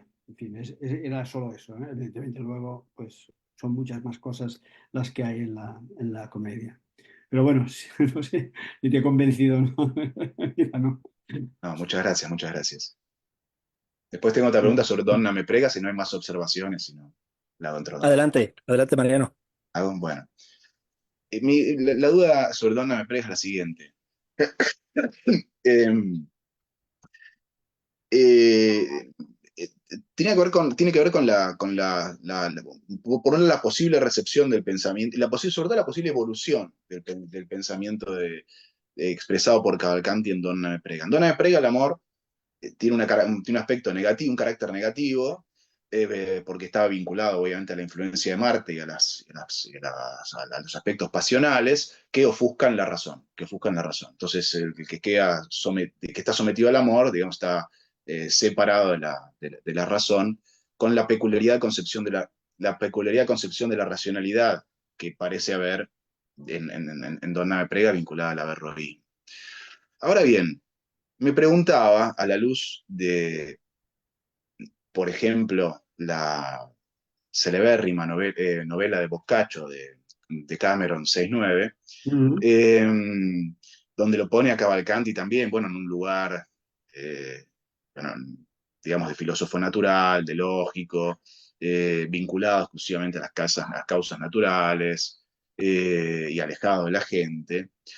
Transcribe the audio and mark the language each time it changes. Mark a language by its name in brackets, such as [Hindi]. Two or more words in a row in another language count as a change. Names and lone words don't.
[Spanish] En fin, era solo eso, ¿eh? Evidentemente luego pues son muchas más cosas las que hay en la comedia. Pero bueno, no sé si te he convencido, ¿no? No. No, muchas gracias, muchas gracias. Después tengo otra pregunta sobre Donna me prega, si no hay más observaciones, si no, la hago entre dos. Adelante, adelante, Mariano. Bueno, la duda sobre Donna me prega es la siguiente. Em, eh, tiene que ver con por la posible recepción del pensamiento, sobre todo la posible evolución del pensamiento expresado por Cavalcanti en Donna me prega. En Donna me prega el amor tiene un aspecto negativo, un carácter negativo, porque estaba vinculado obviamente a la influencia de Marte y a los aspectos pasionales que ofuscan la razón, Entonces el que está sometido al amor, digamos, está separado de la razón, con la peculiaridad concepción la peculiaridad concepción de la racionalidad que parece haber en Donna me prega vinculada al averroísmo. Ahora bien, me preguntaba, a la luz de, por ejemplo, la celebérrima novela de Boccaccio de Cameron 6-9, donde lo pone a Cavalcanti también, bueno, en un lugar, bueno, digamos, de filósofo natural, de lógico, vinculado exclusivamente a las causas naturales y alejado de la gente.